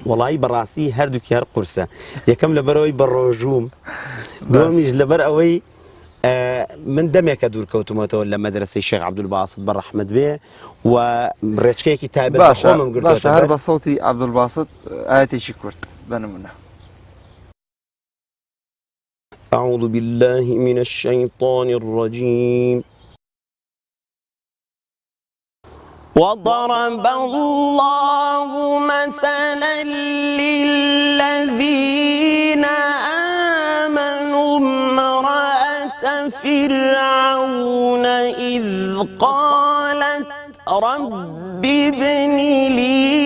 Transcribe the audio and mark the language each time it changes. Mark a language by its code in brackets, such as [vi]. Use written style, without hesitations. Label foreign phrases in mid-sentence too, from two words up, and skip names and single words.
[ckb] وەڵی بەڕاستی هەردووکی هەر قورسە یەکەم لەبەرەوەی بەڕۆژووم دومیش لەبەر ئەوەی من دەمێکە دوورکەوتمەوە لە مەدرسەی شێخ عەبدولباسط بە ڕەحمەت بێ و ڕێچکەیەکی تایبەت بە خۆمم گرتووە. باشە هەر بە سەوتی عەبدولباسط ئاەتێکی کورت بنمونە. [ar] أعوذ بالله من الشيطان الرجيم وضرب الله مثلا للذين آمنوا امرأة فرعون إذ قالت رب ابن لي